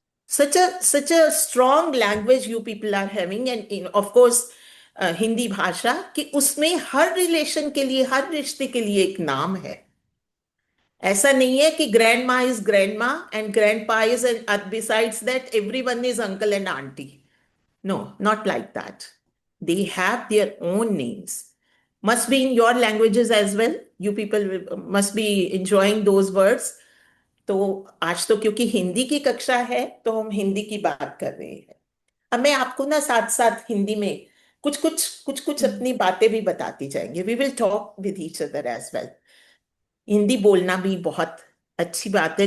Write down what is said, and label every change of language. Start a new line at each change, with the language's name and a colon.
English: such a strong language you people are having, and of course
Hindi: Hindi भाषा, कि उसमें हर relation के लिए, हर रिश्ते के लिए एक नाम है। ऐसा नहीं है कि
English: Grandma is grandma and grandpa is, and besides that everyone is uncle and aunty. No, not like that. They have their own names. Must be in your languages as well. You people must be enjoying those words.
Hindi: तो आज तो क्योंकि हिंदी की कक्षा है, तो हम हिंदी की बात कर रहे हैं। अब मैं आपको ना साथ साथ हिंदी में कुछ अपनी बातें भी बताती जाएंगे।
English: We will talk with each other as well.
Hindi: Hindi बोलना भी बहुत अच्छी बात है।